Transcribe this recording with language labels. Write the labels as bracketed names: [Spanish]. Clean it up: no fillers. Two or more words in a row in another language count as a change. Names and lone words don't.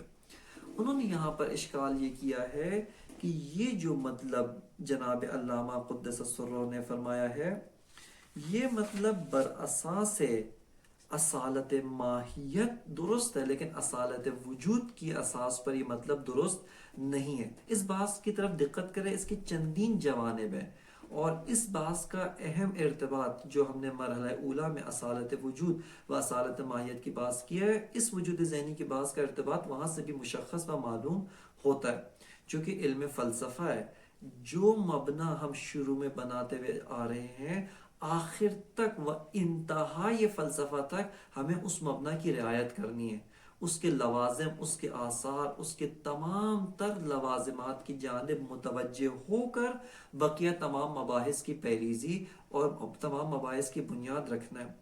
[Urdu] انہوں نے یہاں پر اشکال یہ کیا ہے کہ یہ جو مطلب جناب علامہ قدس سرہ نے فرمایا ہے، یہ مطلب براساس اصالت ماہیت درست ہے، لیکن اصالت وجود کی اساس پر یہ مطلب درست نہیں ہے۔ اس بحث کی طرف دقت کریں، اس کے چندین جوانب ہیں، اور اس بحث کا اہم ارتباط جو ہم نے مرحلہ اولیٰ میں اصالت وجود و اصالت ماہیت کی بحث کی ہے، اس وجود ذہنی کی بحث کا ارتباط وہاں سے بھی مشخص و معلوم ہوتا ہے، چونکہ علم فلسفہ ہے، جو مبنی ہم شروع میں بناتے ہوئے آ رہے ہیں، آخر تک و انتہائی فلسفہ تک ہمیں اس مبنی کی رعایت کرنی ہے، اس کے لوازم، اس کے آثار، اس کے تمام تر لوازمات کی جانب متوجہ ہو کر بقیہ تمام مباحث کی پیریزی اور تمام مباحث کی بنیاد رکھنا ہے۔